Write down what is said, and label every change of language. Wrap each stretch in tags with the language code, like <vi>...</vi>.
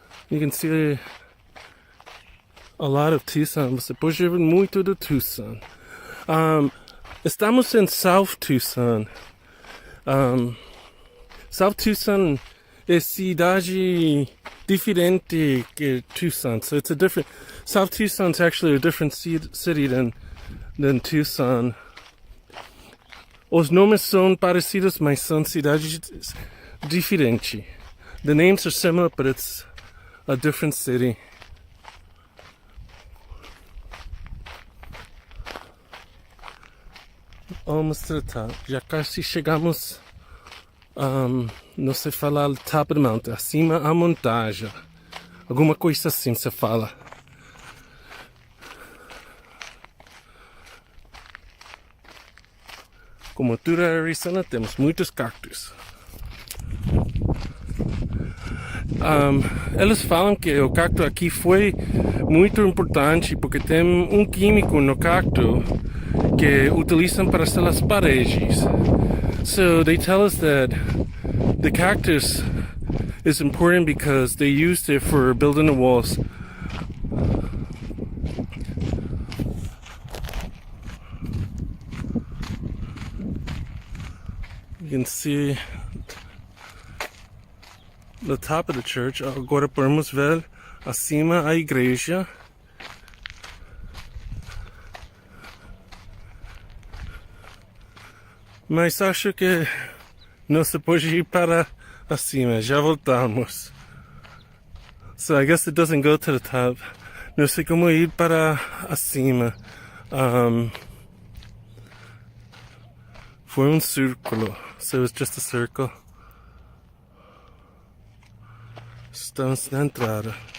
<en>You can see a lot of Tucson.</en> <pt>Você pode ver muito do Tucson. Estamos em South Tucson. South Tucson é cidade diferente que Tucson.</pt> <en>So it's a different. South Tucson's actually a different city than Tucson.</en> <pt>Os nomes são parecidos, mas são cidades diferentes.</pt> <en>The names are similar, but it's a different city.</en> <pt>Vamos tratar. Já quase chegamos. Não sei falar</pt> <en>top of the mountain.</en> <pt>Acima a montanha. Alguma coisa assim se fala. Como tudo é Arizona, temos muitos cactos. Eles falam que o cacto aqui foi muito importante porque tem um químico no cacto que utilizam para fazer as paredes.</pt> <en>So they tell us that the cactus is important because they used it for building the walls. You can see the top of the church.</en> <pt>Agora podemos ver acima a igreja. Mas acho que não se pode ir para acima. Já voltamos.</pt> <en>So I guess it doesn't go to the top.</en> <pt>Não sei como ir para acima. Foi um círculo.</pt> <en>So it was just a circle.</en> <pt>Estamos na entrada.</pt>